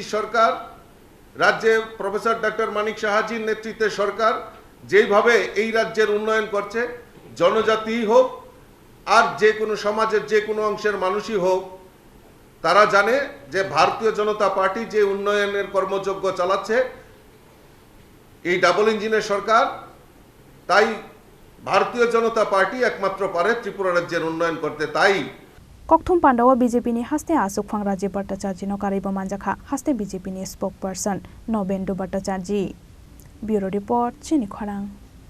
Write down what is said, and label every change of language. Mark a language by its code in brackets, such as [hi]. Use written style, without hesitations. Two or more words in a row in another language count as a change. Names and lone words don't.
[bn] সরকার, রাজ্যে প্রফেসর ডক্টর মানিক সাহাজির নেতৃত্বের সরকার যেইভাবে এই রাজ্যের উন্নয়ন করছে, জনজাতি হোক আর যে কোনো সমাজের যে কোনো অংশের মানুষই হোক, তারা জানে যে ভারতীয় জনতা পার্টি যে উন্নয়নের কর্মযজ্ঞ চালাচ্ছে এই [en] double engine [bn] সরকার, তাই ভারতীয় জনতা পার্টি একমাত্র পারে ত্রিপুরা রাজ্যের উন্নয়ন করতে। তাই [trp] ককথুম পান্ডাও বিজেপিनि हास्ते आसुकफां राजीव भट्टाचार्य कारिबो मानजाखा हास्ते बिजेपिनि स्पोकपार्सन नबेन्दु भट्टाचार्य। [en] bureau report [trp] चिनी खरां।